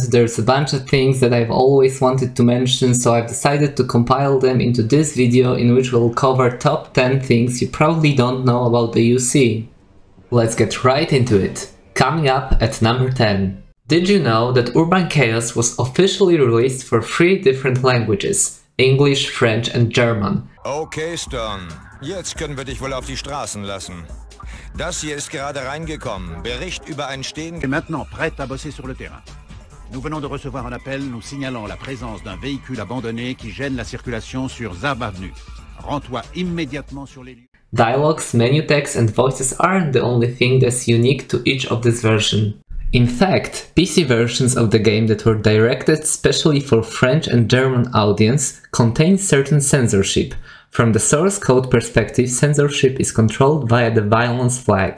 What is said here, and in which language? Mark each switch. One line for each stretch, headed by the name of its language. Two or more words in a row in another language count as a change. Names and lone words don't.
English: There's a bunch of things that I've always wanted to mention, so I've decided to compile them into this video in which we'll cover top 10 things you probably don't know about the UC. Let's get right into it. Coming up at number 10. Did you know that Urban Chaos was officially released for 3 different languages? English, French and German. Okay, Stern.
German: Jetzt können wir dich wohl auf die Straßen lassen. Das hier ist gerade reingekommen. Bericht über ein Stehen...
French: Maintenant prête à bosser sur le terrain. Nous venons de recevoir un appel nous signalant la présence d'un véhicule abandonné qui gêne la circulation sur Zarb Avenue. Rends-toi immédiatement sur les lieux.
English: Dialogues, menu text and voices aren't the only thing that's unique to each of this version. In fact, PC versions of the game that were directed specially for French and German audience contain certain censorship. From the source code perspective, censorship is controlled via the violence flag.